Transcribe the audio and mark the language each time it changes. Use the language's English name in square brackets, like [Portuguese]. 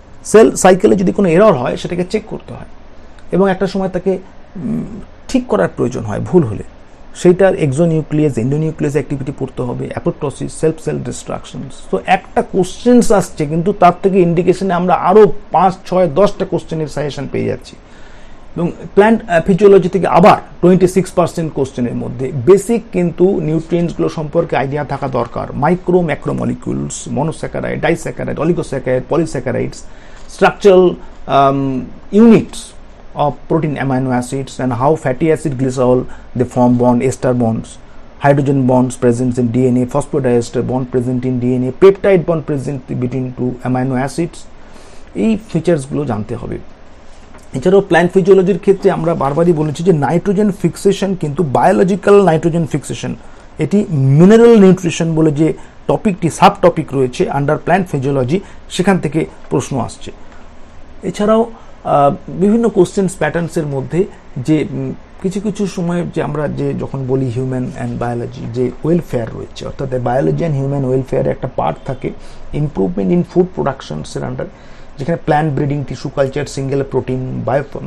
[Bangla] Sell সাইকেলে যদি কোনো এরর হয় সেটাকে চেক করতে হয় এবং একটা সময় তাকে ঠিক করার প্রয়োজন হয় ভুল হলে, সেইটার এক্সোনিউক্লিয়াস এন্ডোনিউক্লিয়াস অ্যাক্টিভিটি পড়তে হবে, অ্যাপোপ্টোসিস, সেলফ সেল ডিস্ট্রাকশনস। তো একটা কোশ্চেন্স আসছে কিন্তু তার থেকে ইন্ডিকেশনে আমরা আরও 5, 6, 10টা কোশ্চেনের সাজেশন পেয়ে যাচ্ছি। এবং প্ল্যান্ট ফিজিওলজি থেকে আবার 26% কোশ্চেনের মধ্যে বেসিক কিন্তু নিউট্রিয়েন্টসগুলো সম্পর্কে আইডিয়া থাকা দরকার। [English] micro macromolecules, monosaccharide, disaccharide, oligosaccharide, polysaccharides, structural units of protein amino acids, and how fatty acid glycerol they form bond, ester bonds, hydrogen bonds present in DNA, phosphodiester bond present in DNA, peptide bond present between two amino acids, [Bangla] এই ফিচার্সগুলো জানতে হবে। এছাড়াও plant ফিজিওলজির ক্ষেত্রে আমরা বারবারই বলেছি যে nitrogen fixation কিন্তু বায়োলজিক্যাল নাইট্রোজেন ফিক্সেশন, এটি মিনারেল নিউট্রিশন বলে যে টপিকটি সাব টপিক রয়েছে আন্ডার প্ল্যান্ট ফিজিওলজি, সেখান থেকে প্রশ্ন আসছে। এছাড়াও বিভিন্ন কোশ্চেন্স প্যাটার্নসের মধ্যে যে কিছু কিছু সময় যে আমরা যে যখন বলি হিউম্যান অ্যান্ড বায়োলজি যে ওয়েলফেয়ার রয়েছে, অর্থাৎ বায়োলজি অ্যান্ড হিউম্যান ওয়েলফেয়ারের একটা পার্ট থাকে ইমপ্রুভমেন্ট ইন ফুড প্রোডাকশনসের আন্ডার, যেখানে plant breeding, tissue culture, single protein, bio